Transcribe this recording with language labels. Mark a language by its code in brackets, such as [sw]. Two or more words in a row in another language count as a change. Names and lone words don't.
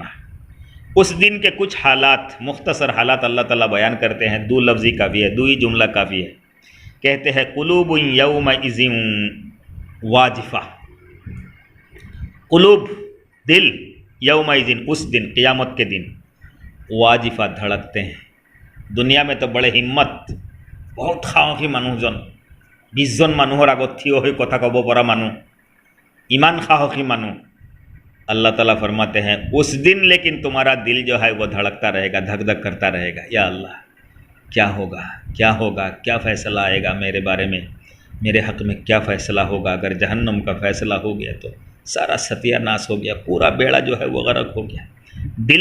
[ur] اس دن کے کچھ حالات، مختصر حالات اللہ تعالیٰ بیان کرتے ہیں، 2 لفظی کافی ہے، 2 ہی جملہ کافی ہے۔ کہتے ہیں [ar] قلوب یومئذ واجفہ، [ur] قلوب دل، یومئذ اس دن، قیامت کے دن، واجفہ دھڑکتے ہیں۔ دنیا میں تو بڑے ہمت، بہت [as] সাহসী মানুহজন, 20 জন মানুহৰ আগত থিয় হৈ কথা ক'ব পৰা মানুহ, ইমান সাহসী মানুহ. [ur] اللہ تعالیٰ فرماتے ہیں اس دن لیکن تمہارا دل جو ہے وہ دھڑکتا رہے گا, دھک دھک کرتا رہے گا, یا اللہ کیا ہوگا, کیا ہوگا, کیا فیصلہ آئے گا میرے بارے میں, میرے حق میں کیا فیصلہ ہوگا. اگر جہنم کا فیصلہ ہو گیا تو سارا ستیہ ناس ہو گیا, پورا بیڑا جو ہے وہ غرق ہو گیا.